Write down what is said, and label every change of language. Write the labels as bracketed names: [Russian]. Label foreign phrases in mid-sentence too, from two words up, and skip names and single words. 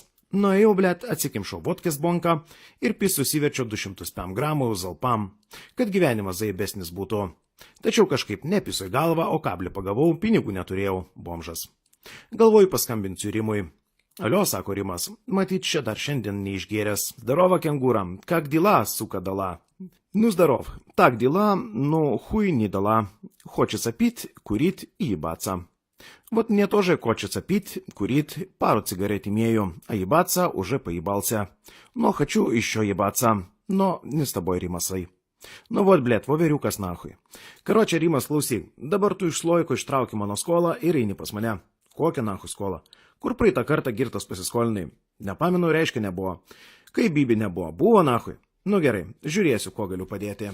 [Lithuanian] Nuėjau, blet, atsikimšau vodkės bonką ir pis susiverčiau 205 gramų zalpam, kad gyvenimas zaibesnis būtų. Tačiau kažkaip nepiso į galvą, o kablį pagavau, pinigų neturėjau, bomžas. Galvoju paskambinsiu Rimui. Alio, sako Rimas, matyt, čia dar šiandien neišgėręs. [Russian] Zdarova, кенгура, как дела, сука, дала? Ну, здоров. Так дела, ну, хуй не дала. Хочется пить, курить и ебаться. Вот мне тоже хочется пить, курить, пару сигарет имею, а ебаться уже поебался. Но хочу еще ебаться. Но не с тобой, Римасai. [Lithuanian] Nu, vot, blėt, voveriukas nachui. Karočią, Rimas, klausyk, dabar tu iš slojiko ištrauki mano skolą ir eini pas mane. Kokią nachui skolą? Kur praeitą kartą girtas pasiskolinai? Nepamenu, reiškia nebuvo. Kai bibi nebuvo, buvo nachui. Nu gerai, žiūrėsiu, ko galiu padėti.